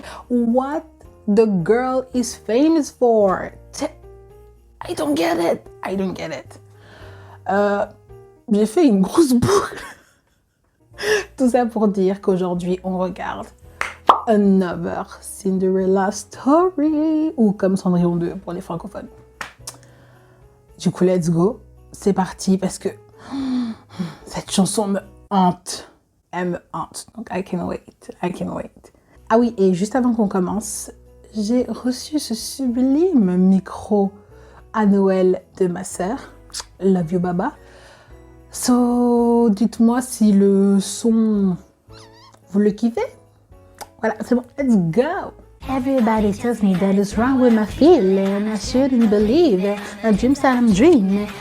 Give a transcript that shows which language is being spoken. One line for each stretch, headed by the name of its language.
English: What the girl is famous for? I don't get it. I don't get it.
French: J'ai fait une grosse boucle. Tout ça pour dire qu'aujourd'hui, on regarde Another Cinderella Story, ou comme Cendrillon 2 pour les francophones. Du coup, let's go. C'est parti parce que cette chanson me hante. Elle me hante. Donc,
English: I can wait. I can wait.
French: Ah oui, et juste avant qu'on commence, j'ai reçu ce sublime micro à Noël de ma sœur.
English: Love you, Baba.
French: So, dites-moi si le son, vous le kiffez? Voilà, c'est bon, let's go!
English: Everybody tells me that it's wrong with my feeling. I shouldn't believe it. My dreams that I'm dreaming.